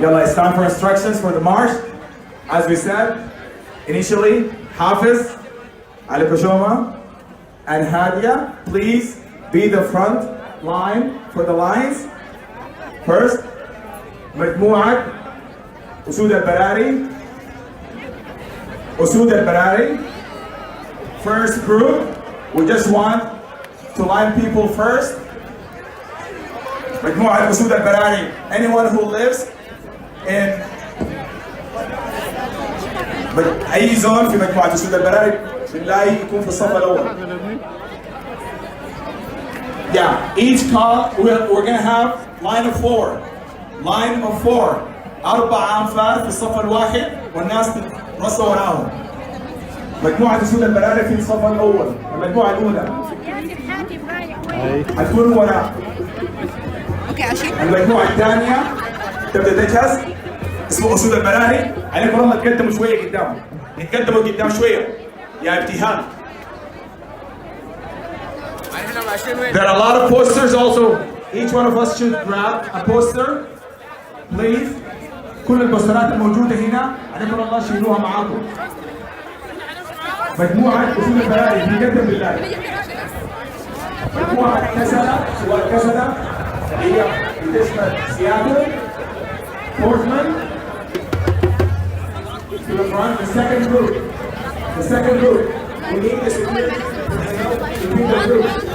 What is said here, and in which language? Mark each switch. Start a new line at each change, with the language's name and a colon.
English: Yalla, it's time for instructions for the march. As we said, initially, Hafiz, Ali Kashoma, and Hadia, please be the front line for the lines. First,
Arabic: مجموعة أسود البراري. أسود البراري.
English: First group, we just want to line people first.
Arabic: مجموعة أسود البراري.
English: Anyone who lives in
Arabic: أي زون في مجموعة أسود البراري بالله يكون في الصف الأول.
English: Yeah, each call we're gonna have line of four. Line of four.
Arabic: 4 أنفار في الصف الواحد والناس تترصوا وراهم. مجموعة أسود البراري في الصف الأول، المجموعة الأولى. هتكون وراء. المجموعة الثانية تبدأ تجهز، اسمه أسود البراري، عليكم والله تقدموا شوية قدام. يتقدموا قدام شوية يا ابتهال.
English: There are a lot of posters also. Each one of us should grab a poster. Please.
Arabic: كل البوسترات الموجودة هنا عليكم والله شيلوها معاكم. مجموعة أسود البراري بيقدم بالله. مجموعة كسلة، سواء كسلة هي بتشمل سياتل، بورتلاند.
English: To the front, the second group. The second group. We need this between the groups.